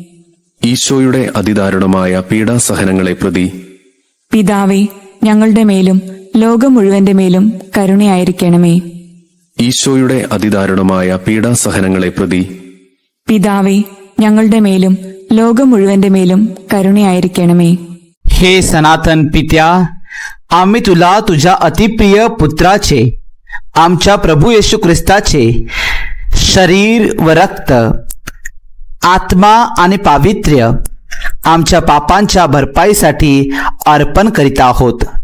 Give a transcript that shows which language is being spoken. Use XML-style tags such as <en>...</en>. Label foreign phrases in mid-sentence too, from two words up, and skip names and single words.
<ml>ഈശോയുടെ അതിദാരുണമായ പീഡാസഹനങ്ങളെ പ്രതി പിതാവേ, ഞങ്ങളുടെ മേലും ലോകം മുഴുവന്റെ മേലും കരുണയായിരിക്കണമേ. ഈശോയുടെ അതിദാരുണമായ പീഡാസഹനങ്ങളെ പ്രതി പിതാവേ, ഞങ്ങളുടെ മേലും ലോകം മുഴുവന്റെ മേലും കരുണയായിരിക്കണമേ.</ml> <mr>हे सनातन पित्या, आम्ही तुला तुझ्या अतिप्रिय पुत्राचे, आमच्या प्रभू येशू ख्रिस्ताचे शरीर व रक्त, आत्मा आणि पावित्र्य आमच्या पापांच्या भरपाईसाठी अर्पण करीत आहोत.</mr>